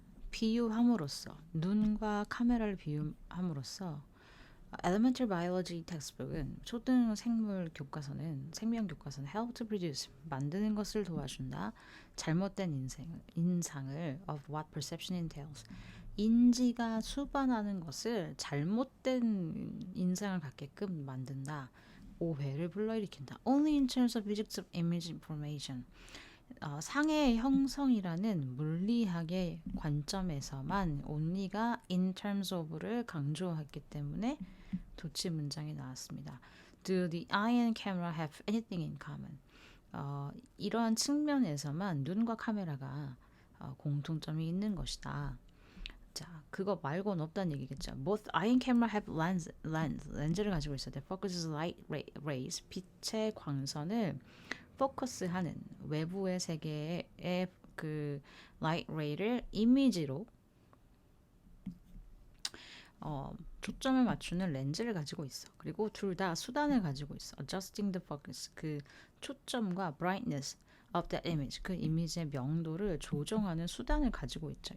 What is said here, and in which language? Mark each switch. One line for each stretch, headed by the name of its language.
Korean: 비유함으로써 눈과 카메라를 비유함으로써
English: Elementary Biology textbook
Korean: 은 초등 생물 교과서는 생명 교과서는
English: help to produce
Korean: 만드는 것을 도와준다. 잘못된 인상을
English: of what perception entails
Korean: 인지가 수반하는 것을 잘못된 인상을 갖게끔 만든다. 오해를 불러일으킨다.
English: Only in terms of physics of image information.
Korean: 상해의 형성이라는 물리학의 관점에서만 only가
English: in terms of
Korean: 를 강조했기 때문에 도치 문장이 나왔습니다.
English: Do the eye and camera have anything in common?
Korean: 이러한 측면에서만 눈과 카메라가 공통점이 있는 것이다. 자, 그거 말고는 없다는 얘기겠죠.
English: Both eye and camera have
Korean: 렌즈를 가지고 있어요.
English: That focuses light rays,
Korean: 빛의 광선을 포커스하는 외부의 세계의 그 light ray를 이미지로 초점을 맞추는 렌즈를 가지고 있어. 그리고 둘 다 수단을 가지고 있어.
English: Adjusting the focus,
Korean: 그 초점과
English: brightness of that image,
Korean: 그 이미지의 명도를 조정하는 수단을 가지고 있죠.